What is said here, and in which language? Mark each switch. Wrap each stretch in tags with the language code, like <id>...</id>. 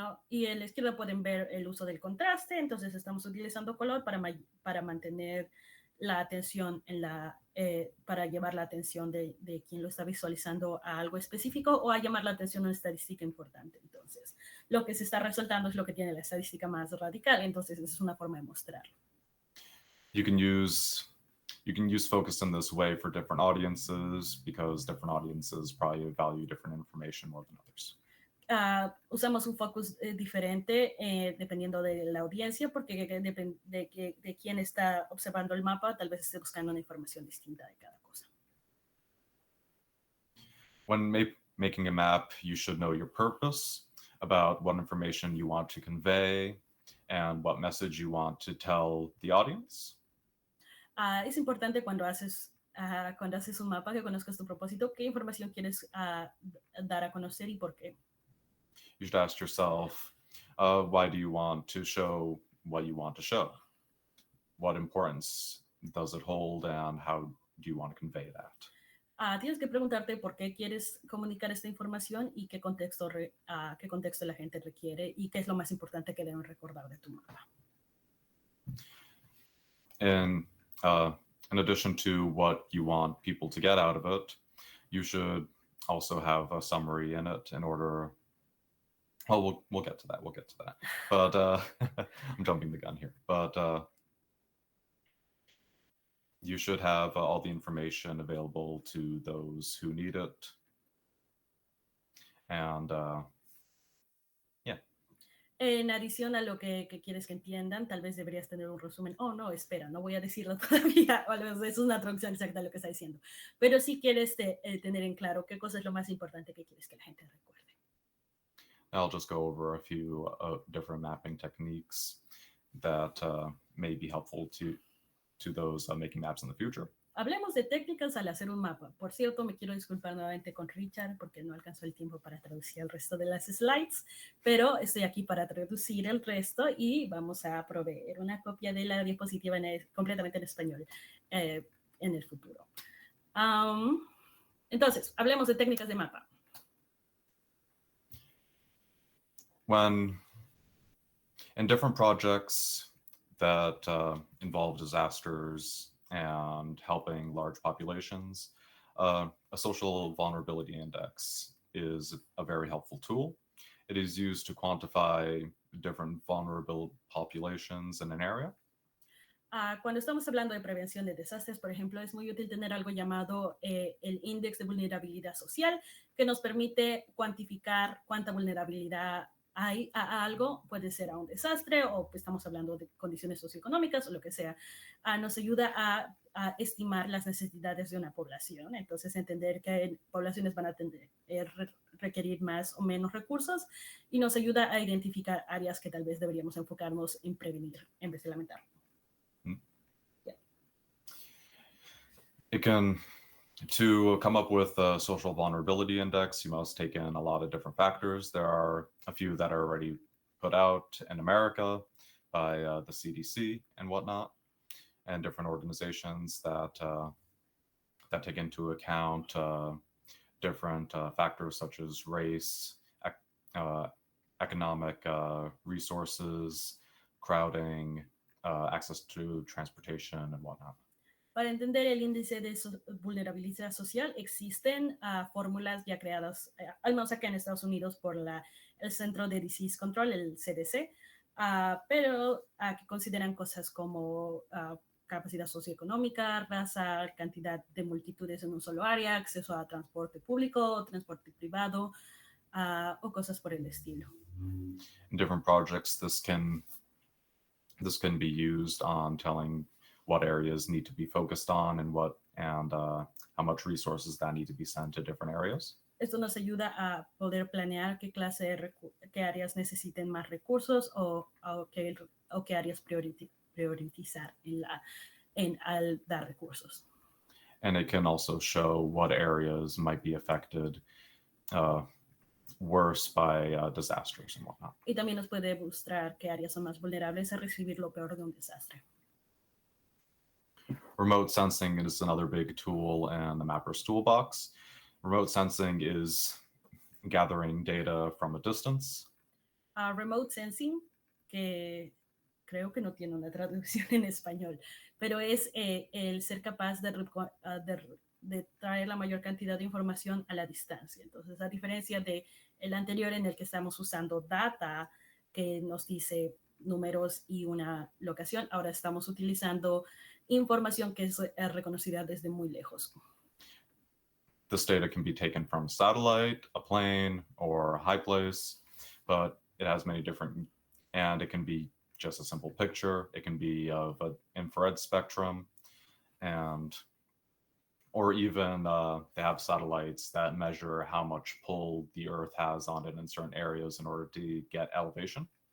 <es>Y en la izquierda pueden ver el uso del contraste. Entonces estamos utilizando color para mantener la atención para llevar la atención de quien lo está visualizando a algo específico o a llamar la atención a una estadística importante. Entonces, lo que se está resaltando es lo que tiene la estadística más radical. Entonces, esa es una forma de mostrarlo.</es> <en>You can use focus in this way for different audiences because different audiences probably value different information more than others.</en> <es>Usamos un focus diferente dependiendo de la audiencia, porque de quién está observando el mapa, tal vez esté buscando una información distinta de cada cosa.</es> <en>When making a map, you should know your purpose about what information you want to convey and what message you want to tell the audience.</en> <es>Es importante cuando haces un mapa que conozcas tu propósito, qué información quieres dar a conocer y por qué.</es> <en>You should ask yourself, why do you want to show what you want to show? What importance does it hold, and how do you want to convey that?</en> <es>Tienes que preguntarte por qué quieres comunicar esta información y qué contexto la gente requiere y qué es lo más importante que deben recordar de tu mapa.</es> <en>And in addition to what you want people to get out of it, you should also have a summary in it in order. Well, we'll get to that. But I'm jumping the gun here. But you should have all the information available to those who need it. And yeah.</en> <es>En adición a lo que quieres que entiendan, tal vez deberías tener un resumen. Oh, no, espera, no voy a decirlo todavía. Es una traducción exacta de lo que está diciendo. Pero sí quieres tener en claro qué cosa es lo más importante que quieres que la gente recuerde.</es> <en>I'll just go over a few different mapping techniques that may be helpful to those making maps in the future.</en> <es>Hablemos de técnicas al hacer un mapa. Por cierto, me quiero disculpar nuevamente con Richard porque no alcanzó el tiempo para traducir el resto de las slides, pero estoy aquí para traducir el resto y vamos a proveer una copia de la diapositiva completamente en español. en el futuro. Entonces, hablemos de técnicas de mapa.</es> <en>When in different projects that involve disasters and helping large populations, a social vulnerability index is a very helpful tool. It is used to quantify different vulnerable populations in an area.</en> <es>Cuando estamos hablando de prevención de desastres, por ejemplo, es muy útil tener algo llamado el índice de vulnerabilidad social, que nos permite cuantificar cuánta vulnerabilidad hay a algo, puede ser a un desastre o estamos hablando de condiciones socioeconómicas o lo que sea. Nos ayuda a estimar las necesidades de una población, entonces entender que poblaciones van a requerir más o menos recursos y nos ayuda a identificar áreas que tal vez deberíamos enfocarnos en prevenir en vez de lamentar.</es> <en>It can, to come up with a social vulnerability index, you must take in a lot of different factors. There are a few that are already put out in America by the CDC and whatnot, and different organizations that take into account different factors such as race, economic resources, crowding, access to transportation, and whatnot.</en> <es>Para entender el índice de vulnerabilidad social, existen fórmulas ya creadas, al menos acá en Estados Unidos, por el Centro de Disease Control, el CDC, pero que consideran cosas como capacidad socioeconómica, raza, cantidad de multitudes en un solo área, acceso a transporte público, transporte privado, o cosas por el estilo.</es> <en>In different projects, this can be used on telling what areas need to be focused on and how much resources that need to be sent to different areas.</en> <es>Esto nos ayuda a poder planear qué qué áreas necesiten más recursos o qué áreas priorizar al dar recursos.</es> <en>And it can also show what areas might be affected worse by disasters and whatnot.</en> <es>Y también nos puede mostrar qué áreas son más vulnerables a recibir lo peor de un desastre.</es> <en>Remote sensing is another big tool in the Mapper's toolbox. Remote sensing is gathering data from a distance.</en> <es>Remote sensing, que creo que no tiene una traducción en español, pero es el ser capaz de traer la mayor cantidad de información a la distancia. Entonces, a diferencia del anterior en el que estamos usando data que nos dice números y una locación, ahora estamos utilizando información que es reconocida desde muy lejos.</es> <en>This data can be taken from a satellite, a plane, or a high place, but it has many different, and it can be just a simple picture. It can be of an infrared spectrum, or even they have satellites that measure how much pull the Earth has on it in certain areas in order to get elevation.</en>